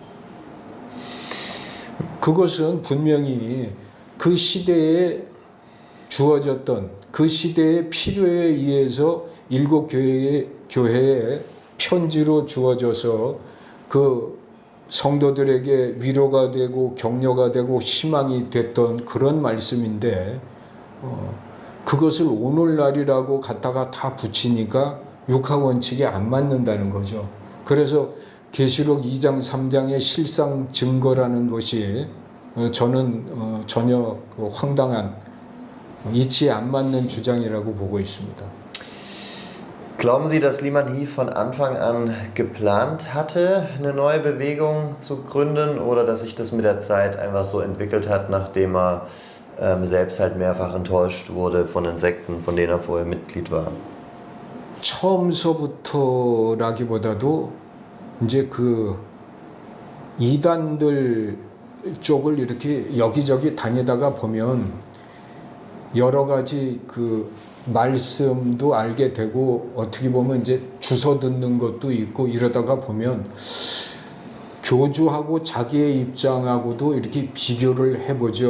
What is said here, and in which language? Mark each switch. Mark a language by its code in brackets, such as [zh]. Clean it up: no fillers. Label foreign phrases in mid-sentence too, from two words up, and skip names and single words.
[ko] 그것은 분명히 그 시대에 주어졌던 그 시대의 필요에 의해서 7 교회에 편지로 주어져서 그 성도들에게 위로가 되고 격려가 되고 희망이 됐던 그런 말씀인데 그것을 오늘날이라고 갖다가 다 붙이니까 육하원칙에 안 맞는다는 거죠. 그래서 계시록 2장 3장의 실상 증거라는 것이 저는 전혀 황당한 이치에 안 맞는 주장이라고 보고 있습니다. [de] Glauben Sie, dass Liman He von Anfang an geplant hatte, eine neue Bewegung zu gründen oder dass sich das mit der Zeit einfach so entwickelt hat, nachdem er selbst halt mehrfach enttäuscht wurde von den Sekten, von denen er vorher Mitglied war? [ko] 처음서부터라기보다도 이제 그 이단들 쪽을 이렇게 여기저기 다니다가 보면 여러 가지 그 말씀도 알게 되고 어떻게 보면 이제 주워 듣는 것도 있고 이러다가 보면 교주하고 자기의 입장하고도 이렇게 비교를 해보죠.